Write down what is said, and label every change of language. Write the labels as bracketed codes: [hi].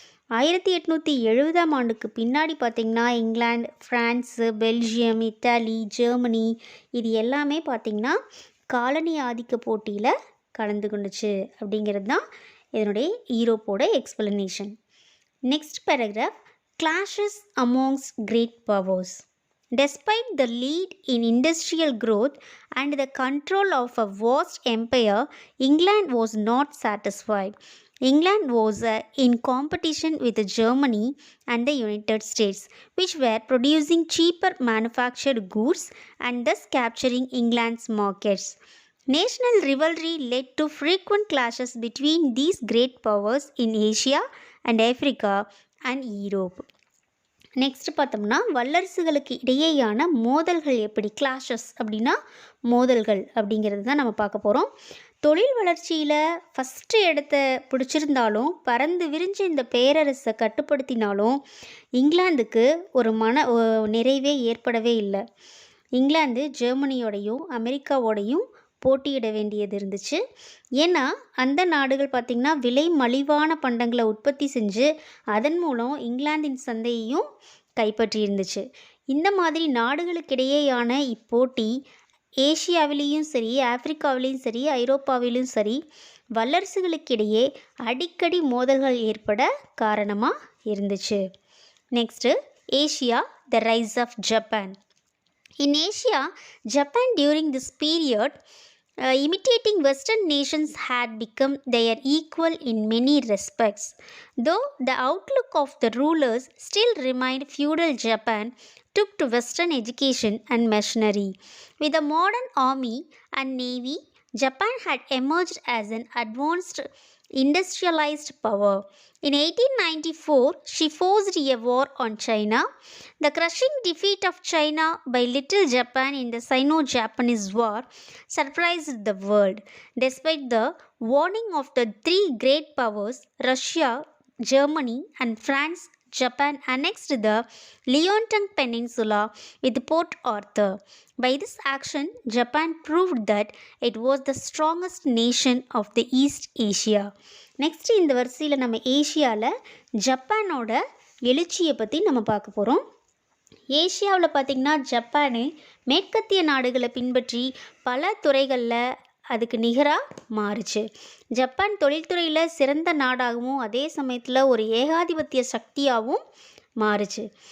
[ta] 1870ஆம் ஆண்டுக்கு பின்னாடி பார்த்திங்கன்னா England, France, Belgium, Italy, Germany இது எல்லாமே பார்த்திங்கன்னா காலனி ஆதிக்க போட்டியில் கலந்து கொண்டுச்சு அப்படிங்கிறது தான் இதனுடைய யூரோப்போட explanation. [en] Next paragraph, clashes amongst great powers. Despite the lead in industrial growth and the control of a vast empire, England was not satisfied. England was in competition with Germany and the United States, which were producing cheaper manufactured goods and thus capturing England's markets. National rivalry led to frequent clashes between these great powers in Asia and Africa and Europe. [ta] Next பார்த்தோம்னா வல்லரசுகளுக்கு இடையேயான மோதல்கள் எப்படி, clashes அப்படின்னா மோதல்கள் அப்படிங்கிறது தான் நம்ம பார்க்க போகிறோம். தொழில் வளர்ச்சியில் ஃபஸ்ட்டு இடத்த பிடிச்சிருந்தாலும் பறந்து விரிஞ்ச இந்த பேரரசை கட்டுப்படுத்தினாலும் இங்கிலாந்துக்கு ஒரு நிறைவே ஏற்படவே இல்லை. இங்கிலாந்து ஜெர்மனியோடையும் அமெரிக்காவோடையும் போட்டியிட வேண்டியது இருந்துச்சு. ஏன்னா அந்த நாடுகள் பார்த்திங்கன்னா விலை மலிவான பண்டங்களை உற்பத்தி செஞ்சு அதன் மூலம் இங்கிலாந்தின் சந்தையையும் கைப்பற்றி இருந்துச்சு. இந்த மாதிரி நாடுகளுக்கிடையேயான இப்போட்டி ஏசியாவிலேயும் சரி, ஆப்பிரிக்காவிலையும் சரி, ஐரோப்பாவிலும் சரி வல்லரசுகளுக்கிடையே அடிக்கடி மோதல்கள் ஏற்பட காரணமாக இருந்துச்சு. [en] Next Asia, the rise of Japan. In Asia, Japan during this period, imitating Western nations had become their equal in many respects. Though the outlook of the rulers still remained feudal, Japan took to Western education and machinery. With a modern army and navy, Japan had emerged as an advanced industrialized power. In 1894, she forced a war on China. The crushing defeat of China by Little Japan in the Sino-Japanese War surprised the world. Despite the warning of the three great powers, Russia, Germany, and France, Japan annexed the Liaoning Peninsula with Port Arthur. By this action, Japan proved that it was the strongest nation of the East Asia. [ta] Next இந்த வரிசையில் நம்ம ஏஷியாவில் ஜப்பானோட எழுச்சியை பற்றி நம்ம பார்க்க போகிறோம். ஏஷியாவில் பார்த்திங்கன்னா ஜப்பானு மேற்கத்திய நாடுகளை பின்பற்றி பல துறைகளில் அதுக்கு நிகராக மாறுச்சு. ஜப்பான் தொழில்துறையில் சிறந்த நாடாகவும் அதே சமயத்தில் ஒரு ஏகாதிபத்திய சக்தியாகவும் மாறுச்சு.